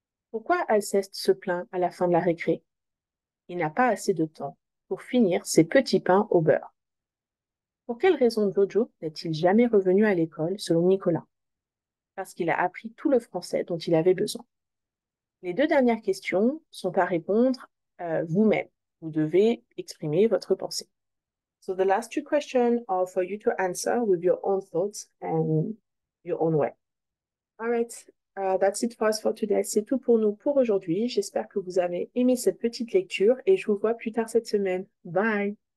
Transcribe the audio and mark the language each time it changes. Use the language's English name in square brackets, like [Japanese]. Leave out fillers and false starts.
[French] Pourquoi Alceste se plaint à la fin de la récré? Il n'a pas assez de temps pour finir ses petits pains au beurre. Pour quelle raison Jojo n'est-il jamais revenu à l'école selon Nicolas? Parce qu'il a appris tout le français dont il avait besoin. Les deux dernières questions sont à répondre vous-même. Vous devez exprimer votre pensée. [English] So the last two questions are for you to answer with your own thoughts and your own way. All right, that's it for us for today. [French] C'est tout pour nous pour aujourd'hui. J'espère que vous avez aimé cette petite lecture et je vous vois plus tard cette semaine. Bye!